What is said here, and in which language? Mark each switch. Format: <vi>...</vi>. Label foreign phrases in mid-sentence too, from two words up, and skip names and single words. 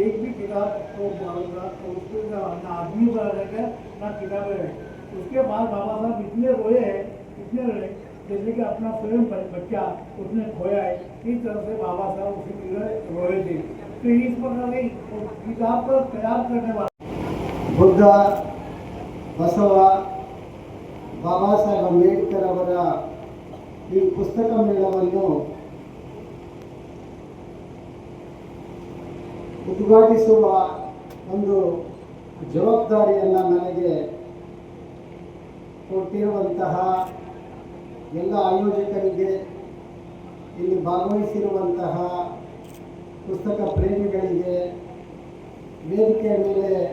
<hi>एक भी किताब तो उसमें ना आदमी बना रहेगा ना किताबें रहे। उसके बाद बाबा साहब इतने रोए हैं, इतने रोए जैसे कि अपना स्वयं बच्चा उसने खोया है। इस तरह से बाबा साहब उसी तरह रोए थे। तो इस प्रकार की किताब को तैयार करने वाला</hi> <kn>ಬುದ್ಧ, ಬಸವ, ಬಾಬಾ ಸಾಹೇಬ್ ಅಂಬೇಡ್ಕರ್ ಅವರ ಈ ಪುಸ್ತಕ ಮೇಳವನ್ನು ಉದ್ಘಾಟಿಸುವ ಒಂದು ಜವಾಬ್ದಾರಿಯನ್ನು ನನಗೆ ಕೊಟ್ಟಿರುವಂತಹ ಎಲ್ಲ ಆಯೋಜಕರಿಗೆ, ಇಲ್ಲಿ ಭಾಗವಹಿಸಿರುವಂತಹ ಪುಸ್ತಕ ಪ್ರೇಮಿಗಳಿಗೆ, ವೇದಿಕೆಯ ಮೇಲೆ</kn>